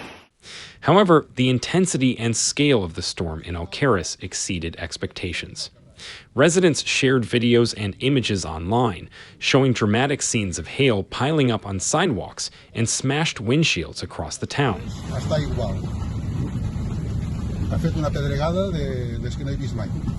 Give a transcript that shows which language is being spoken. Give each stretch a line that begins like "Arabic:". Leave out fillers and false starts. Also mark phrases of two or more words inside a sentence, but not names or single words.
English: However, the intensity and scale of the storm in Alcarràs exceeded expectations. Residents shared videos and images online, showing dramatic scenes of hail piling up on sidewalks and smashed windshields across the town.
Catalan: Està igual. Ha fet una pedregada des que no he vist mai.